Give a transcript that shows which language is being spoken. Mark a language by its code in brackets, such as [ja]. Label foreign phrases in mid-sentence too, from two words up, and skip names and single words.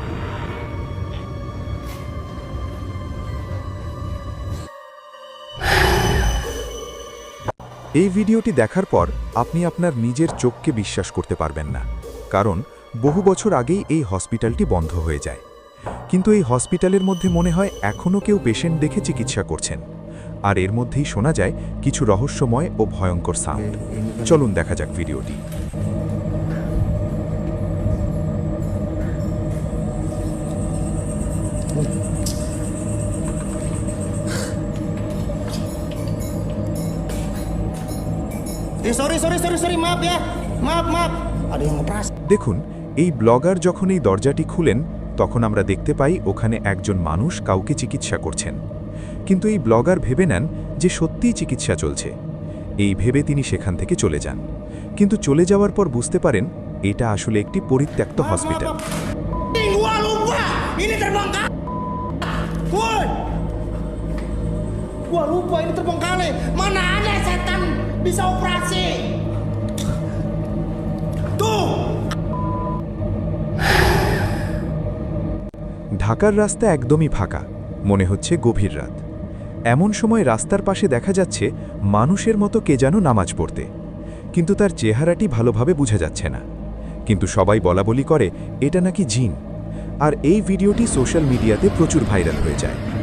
[bn] এই ভিডিওটি দেখার পর আপনি আপনার নিজের চোখকে বিশ্বাস করতে পারবেন না, কারণ বহু বছর আগেই এই হসপিটালটি বন্ধ হয়ে যায়। কিন্তু এই হসপিটালের মধ্যে মনে হয় এখনও কেউ পেশেন্ট দেখে চিকিৎসা করছেন, আর এর মধ্যেই শোনা যায় কিছু রহস্যময় ও ভয়ঙ্কর সাউন্ড। চলুন দেখা যাক ভিডিওটি। [id] Sorry, maaf ya. Maaf. Ada yang ngeperas. [bn] দেখুন, এই ব্লগার যখন এই দরজাটি খুলেন তখন আমরা দেখতে পাই ওখানে একজন মানুষ কাউকে চিকিৎসা করছেন। কিন্তু এই ব্লগার ভেবে নেন যে সত্যিই চিকিৎসা চলছে। এই ভেবে তিনি সেখান থেকে চলে যান, কিন্তু চলে যাওয়ার পর বুঝতে পারেন এটা আসলে একটি পরিত্যক্ত হসপিটাল। [id] Gua lupa. Ini terbongkar. Woi. Gua lupa ini terbongkar. Mana ada setan bisa operasi. Tuh. [bn] ঢাকার রাস্তা একদমই ফাঁকা, মনে হচ্ছে গভীর রাত। এমন সময় রাস্তার পাশে দেখা যাচ্ছে মানুষের মতো কে যেন নামাজ পড়তে, কিন্তু তার চেহারাটি ভালোভাবে বোঝা যাচ্ছে না। কিন্তু সবাই বলাবলি করে এটা নাকি জিন, আর এই ভিডিওটি সোশ্যাল মিডিয়াতে প্রচুর ভাইরাল হয়ে যায়।